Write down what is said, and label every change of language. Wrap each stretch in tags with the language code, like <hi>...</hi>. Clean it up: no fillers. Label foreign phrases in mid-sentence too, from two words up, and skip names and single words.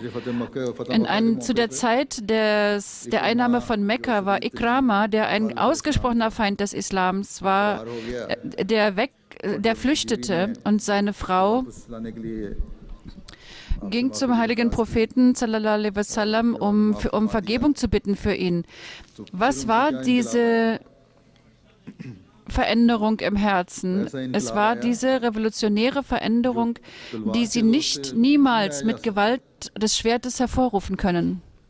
<de>Zu der Zeit der Einnahme von Mekka war Ikrama, der ein ausgesprochener Feind des Islams war, der flüchtete, und seine Frau ging zum heiligen Propheten</de> <ar>صلى الله عليه وسلم,</ar> <de>um Vergebung zu bitten für ihn. Was war diese Veränderung im Herzen. Es war diese revolutionäre Veränderung, die sie niemals mit Gewalt des Schwertes hervorrufen können.</de>